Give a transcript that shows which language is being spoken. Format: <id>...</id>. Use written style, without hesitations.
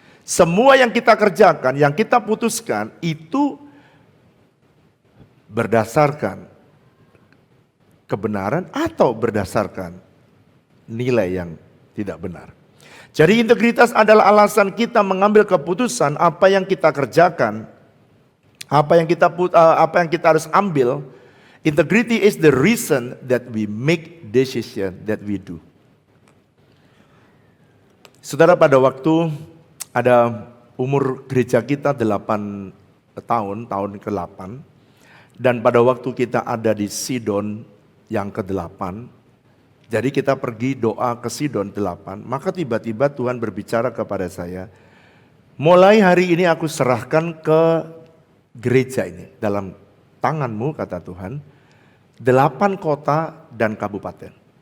<id>Semua yang kita kerjakan, yang kita putuskan itu berdasarkan kebenaran atau berdasarkan nilai yang tidak benar. Jadi integritas adalah alasan kita mengambil keputusan apa yang kita kerjakan, apa yang kita harus ambil.</id> <en>Integrity is the reason that we make decision that we do.</en> <id>Saudara, pada waktu ada umur gereja kita 8 tahun ke-8. Dan pada waktu kita ada di Sidon yang ke-8, jadi kita pergi doa ke Sidon 8, maka tiba-tiba Tuhan berbicara kepada saya, mulai hari ini aku serahkan ke gereja ini dalam tanganmu, kata Tuhan, 8 kota dan kabupaten.</id>